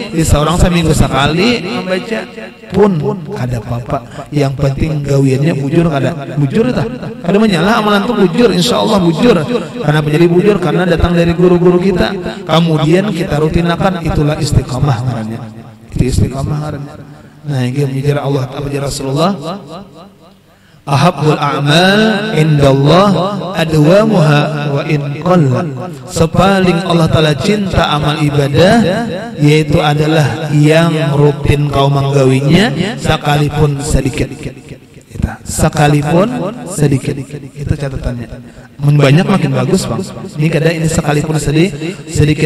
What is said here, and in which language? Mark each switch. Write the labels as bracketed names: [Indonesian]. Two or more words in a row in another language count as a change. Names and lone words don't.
[Banjar] Di seorang seminggu sekali membaca pun kada apa-apa. Yang penting gawiannya bujur kada bujur tah. Kada menyalah amalan itu bujur, insyaallah bujur. [Indonesian] Kenapa jadi bujur? [Banjar] Karena datang dari guru-guru kita. Kemudian kita rutinakan itulah istiqamah ngarannya. Itu istiqamah ngarannya. [Indonesian] Nah, ini menjadi Allah apa Rasulullah [Arabic] أحب الأعمال عند الله أدومها وإن قل. [Banjar] Sepaling Allah Ta'ala cinta amal ibadah yaitu adalah yang rutin kau menggawinya sekalipun sedikit. [Indonesian] Sekalipun sedikit. Itu catatannya. [Banjar] Banyak makin bagus, Bang. Ini kada ini sekalipun sedikit.